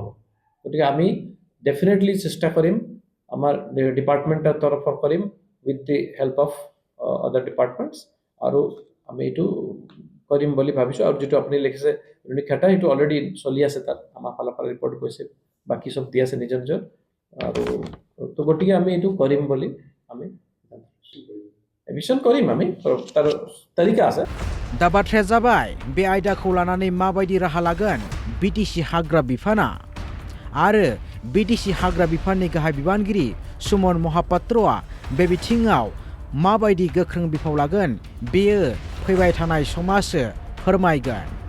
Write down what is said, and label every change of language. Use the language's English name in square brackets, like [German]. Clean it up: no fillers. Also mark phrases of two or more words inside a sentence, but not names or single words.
[Assamese] গতিকে আমি ডেফিনেটলি চেষ্টা কৰিম, আমাৰ ডিপাৰ্টমেণ্টৰ তৰফৰ কৰিম [English] with the help of other departments, [Assamese] আৰু আমি এইটো কৰিম বুলি ভাবিছোঁ। আৰু যিটো আপুনি লিখিছে ৰুণিখাটা, সেইটো অলৰেডি চলি আছে, তাত আমাৰ ফালৰ পৰা ৰিপৰ্ট গৈছে, বাকী চব দি আছে নিজৰ নিজৰ। আৰু তো গতিকে আমি এইটো কৰিম বুলি আমি এভিকশ্যন কৰিম, আমি তাৰ তালিকা আছে। [Bodo] दा बाथ्राया जाबाय बे आयदाखौ लानानै माबायदि राहा लागोन बिटिसि हाग्रा बिफाना, आरो बिटिसि हाग्रा बिफाननि गाहाय बिबानगिरि सुमन महापात्रआ बे बिथिङाव माबायदि गोख्रों बिफाव लागोन, बेयो फैबाय थानाय समासो फोरमायगोन।